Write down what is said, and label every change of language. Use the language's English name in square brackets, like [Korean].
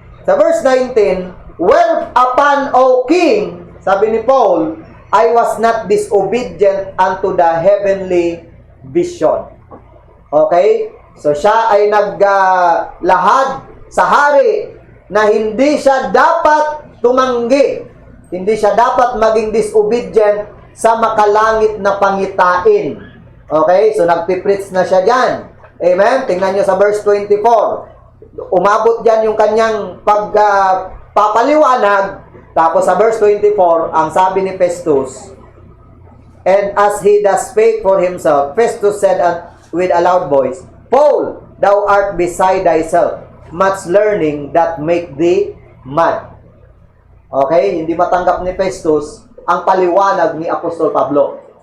[English] Sa verse 19, Whereupon, O King, [Filipino] sabi ni Paul, [English] I was not disobedient unto the heavenly vision. Okay? [Filipino] So siya ay naglahad sa hari na hindi siya dapat tumanggi. Hindi siya dapat maging disobedient sa makalangit na pangitain. Okay? So nagpipreach na siya dyan. Amen? Tingnan nyo sa verse 24. Umabot dyan yung kanyang pagpapaliwanag. Tapos sa verse 24, ang sabi ni Festus, [English] And as he thus spake for himself, Festus said with a loud voice, Paul, thou art beside thyself. Much learning that make thee mad. Okay? [Filipino] Hindi matanggap ni Festus ang paliwanag ni Apostol Pablo.